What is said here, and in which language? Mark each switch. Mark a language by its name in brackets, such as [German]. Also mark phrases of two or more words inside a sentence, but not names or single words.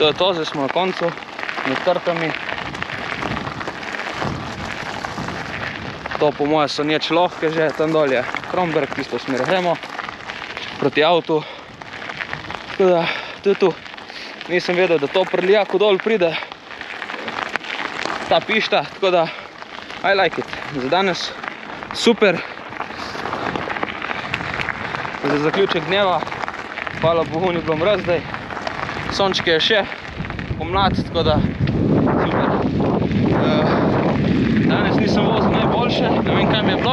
[Slovenian] je to, zdaj smo na koncu, med trtami. To po moje so nječ lahke že, tam dol je Kromberk, tisto smer gremo, proti avtu. Tako da, to je tu. Nisem vedel, da to pri Lijaku dol pride, ta pišta, tako da, [English] I like it. [Slovenian] Za danes super. Za zaključek dneva, hvala Bogu, ni bilo mraz zdaj. Sončke je še pomlad, tako da super. Danes nisem vozil najboljše, ne vem kaj mi je bilo.